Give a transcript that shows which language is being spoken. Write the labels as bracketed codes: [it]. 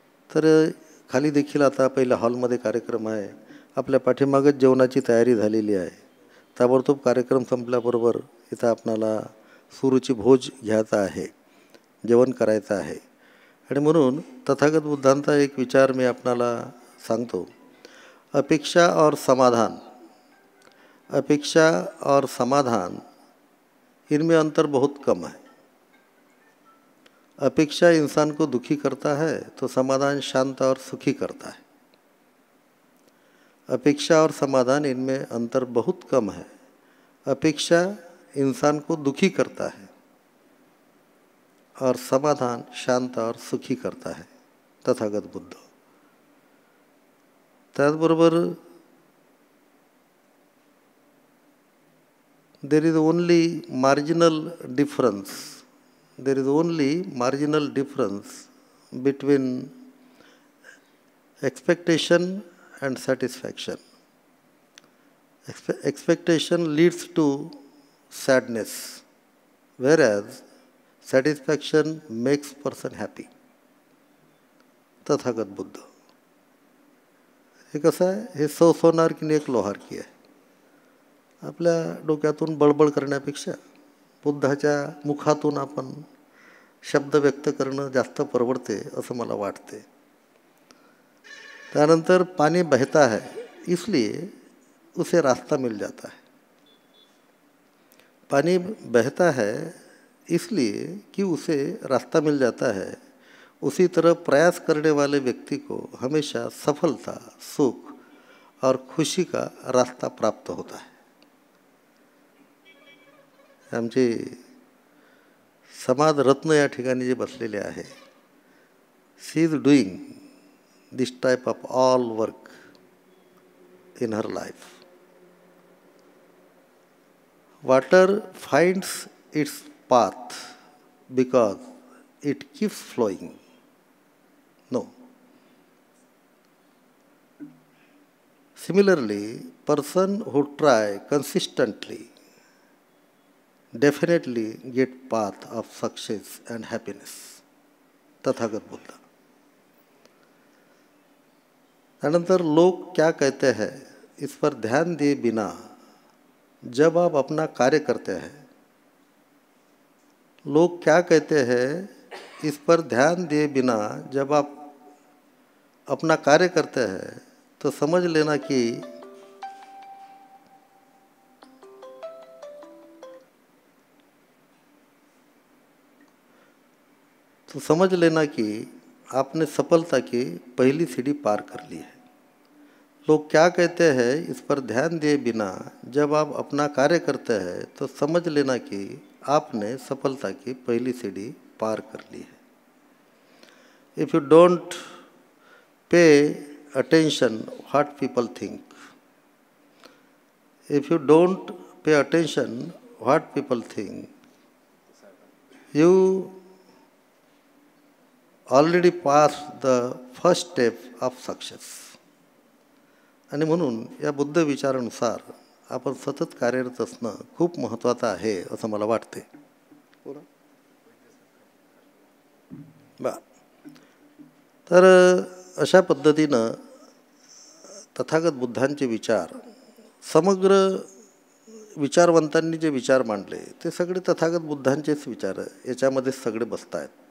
[mr] तर खाली देखील आता पहिल्या हॉलमध्ये कार्यक्रम आहे. आपल्या पाठीमागच जेवणाची तयारी झालेली आहे. ताबडतोब कार्यक्रम संपल्याबरोबर इथं आपणाला सुरुची भोज घ्यायचा आहे, जेवण करायचं आहे. आणि म्हणून तथागत बुद्धांचा एक विचार मी आपणाला सांगतो. [hi] अपेक्षा और समाधान, अपेक्षा और समाधान इनमें अंतर बहुत कम है. अपेक्षा इंसान को दुखी करता है तो समाधान शांत और सुखी करता है. अपेक्षा और समाधान इनमें अंतर बहुत कम है. अपेक्षा इंसान को दुखी करता है और समाधान शांत और सुखी करता है. तथागत बुद्ध. [mr] त्याचबरोबर [en] there is only marginal difference between expectation and satisfaction. Expectation leads to sadness, whereas satisfaction makes person happy. Tathagata Buddha. [mr] हे कसं आहे, हे [hi] सौ सोनार की एक लोहार की [mr] आहे. आपल्या डोक्यातून बळबळ करण्यापेक्षा बुद्धाच्या मुखातून आपण शब्द व्यक्त करणं जास्त परवडते असं मला वाटते. त्यानंतर [hi] पानी बहता है इसलिए उसे रास्ता मिल जाता है. पानी बहता है इसलिए कि उसे रास्ता मिल जाता है. उसी तरह प्रयास करने वाले व्यक्ति को हमेशा सफलता, सुख और खुशी का रास्ता प्राप्त होता है. [mr] आमचे समाज रत्न या ठिकाणी जे बसलेले आहे, [en] She is doing this type of all work in her life. Water finds its path because it keeps flowing. No. Similarly, person who try consistently definitely get path of success and happiness. Tathagata Buddha. [mr] अनंतर [hi] लोग क्या कहते हैं इस पर ध्यान दिए बिना जब आप अपना कार्य करते हैं, लोग क्या कहते हैं इस पर ध्यान दिए बिना जब आप अपना कार्य करते हैं तो समझ लेना कि आपने सफलता की पहली सीढ़ी पार कर ली है. लोग क्या कहते हैं इस पर ध्यान दिए बिना जब आप अपना कार्य करते हैं तो समझ लेना कि आपने सफलता की पहली सीढ़ी पार कर ली है. [en] If you don't pay attention what people think, if you don't pay attention what people think, you already passed the first step of success. [mr] आणि म्हणून या बुद्ध विचारानुसार आपण सतत कार्यरत असणं खूप महत्त्वाचं आहे असं मला वाटते. तर अशा पद्धतीनं तथागत बुद्धांचे विचार, समग्र विचारवंतांनी जे विचार मांडले ते सगळे तथागत बुद्धांचेच विचार याच्यामध्ये सगळे बसत आहेत.